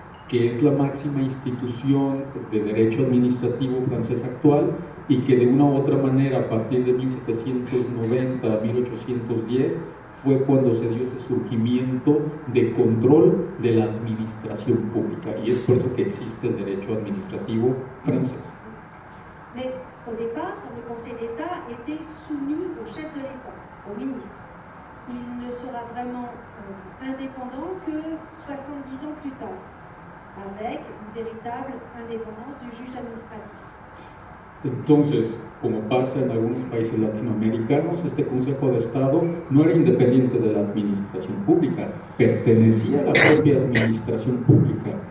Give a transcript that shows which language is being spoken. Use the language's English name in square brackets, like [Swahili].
[Spanish] que es la máxima institución de derecho administrativo francés actual y que de una u otra manera a partir de 1790 a 1810 fue cuando se dio ese surgimiento de control de la administración pública, y es por eso que existe el derecho administrativo francés. [French] Mais au départ, le Conseil d'État était soumis au chef de l'État, au ministre. Il ne sera vraiment indépendant que 70 ans plus tard, avec une véritable indépendance du juge administratif. [Spanish] Entonces, como pasa en algunos países latinoamericanos, este Consejo de Estado no era independiente de la administración pública, pertenecía a la propia administración pública.